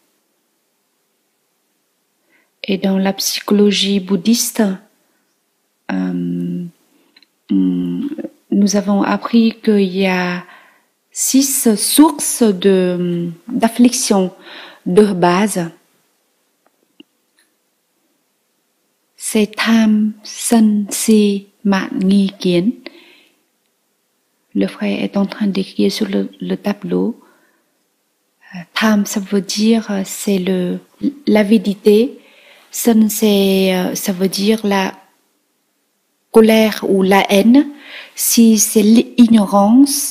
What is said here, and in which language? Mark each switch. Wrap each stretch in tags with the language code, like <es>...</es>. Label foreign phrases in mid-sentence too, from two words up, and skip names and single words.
<fr>Et dans la psychologie bouddhiste, nous avons appris qu'il y a 6 sources d'affliction de base.</fr> <vi>C'est tham, sân, si, mạn, nghi, kiến.</vi> <fr>Le frère est en train d'écrire sur le tableau. Tham, ça veut dire c'est l'avidité. Sân, ça veut dire la colère ou la haine. Si c'est l'ignorance.</fr>